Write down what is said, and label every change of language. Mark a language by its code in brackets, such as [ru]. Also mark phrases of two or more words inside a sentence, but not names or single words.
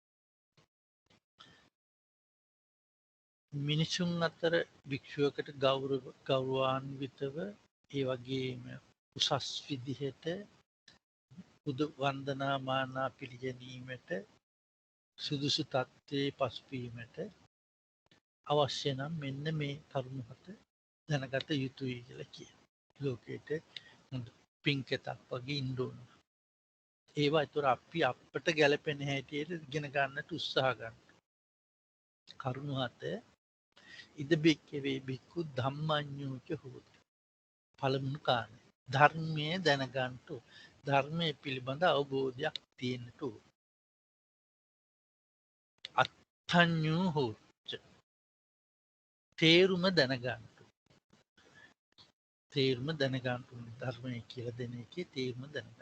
[si] මිනිසුන් අතර භික්ෂුවකට ගෞරවාන්විතව ඒ වගේම උසස් විදිහට බුදු වන්දනා මානා පිළිගැනීමට සුදුසු තත්ත්වයේ පසුබීමට අවශ්‍ය නම් මෙන්න මේ කරුණු හත දැනගත යුතුයි කියලා කියන. ලෝකයට හොඳ පින්කෙතක් වගේ ඉන්න ඕන. ඒවා ඒතර අපි අපට ගැලපෙන හැටියට ඉගෙන ගන්නට උත්සාහ ගන්න. කරුණු හත [pi] ඉද බික්කවේ බික්කු ධම්මඤ්ඤෝච හෝති. [si] පළමුණු කාරණය ධර්මයේ දැනගන්නට ධර්මයේ පිළිබඳ අවබෝධයක් තියෙන්නට ඕන. [pi] අත්ථඤ්ඤෝ හෝච්ච [si] තේරුම දැනගන්නට. තේරුම දැනගන්නට ධර්මය කියලා දෙන එකේ තේරුම දැනගන්න.